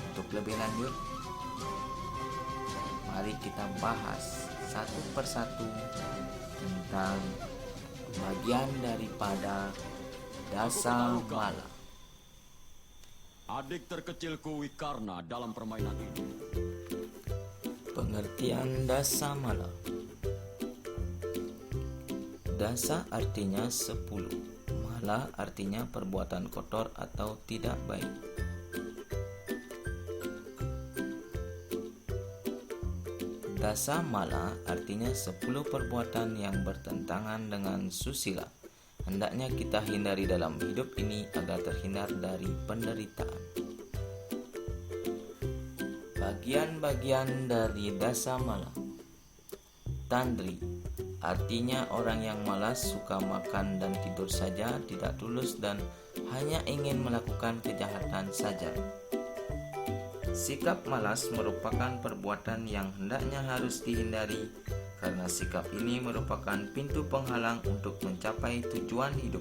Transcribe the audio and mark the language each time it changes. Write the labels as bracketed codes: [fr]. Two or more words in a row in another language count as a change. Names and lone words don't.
[id] lebih lanjut, mari kita bahas satu persatu tentang bagian daripada dasa mala. Adik terkecilku Wikarna dalam permainan ini. Pengertian dasa mala. Dasa artinya 10. Mala artinya perbuatan kotor atau tidak baik. Dasa mala artinya 10 perbuatan yang bertentangan dengan susila. Hendaknya kita hindari dalam hidup ini agar terhindar dari penderitaan. Bagian-bagian dari dasa mala. Tandri artinya orang yang malas, suka makan dan tidur saja, tidak tulus dan hanya ingin melakukan kejahatan saja. Sikap malas merupakan perbuatan yang hendaknya harus dihindari karena sikap ini merupakan pintu penghalang untuk mencapai tujuan hidup.